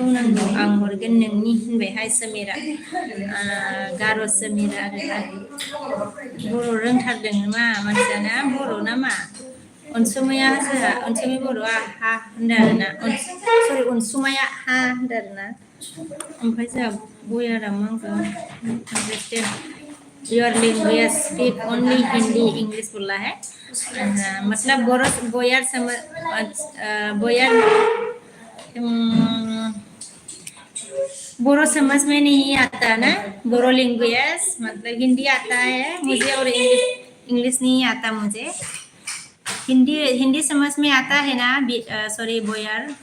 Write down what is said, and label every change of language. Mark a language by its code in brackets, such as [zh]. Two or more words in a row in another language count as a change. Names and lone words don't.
[brx] नांगौ आं हरगोन नोंनि होनबायहाय समिरा गार' समिरा आरोना बर' रोंथारदों मा मानसियाना बर' ना मा अनसुमैया अनसुमै बर'आ हा होनदों आरोना सरि अनसुमाया हा होनदों आरोना ओमफ्राय जोंहा बयारा मा होनगोन [en] your language speak only Hindi English [hi] बोला है मतलब बोरो समझ में नहीं आता ना बोरो लैंग्वेज मतलब हिंदी आता है मुझे और इंग्लिश नहीं आता मुझे हिंदी समझ में आता है ना सॉरी बोयार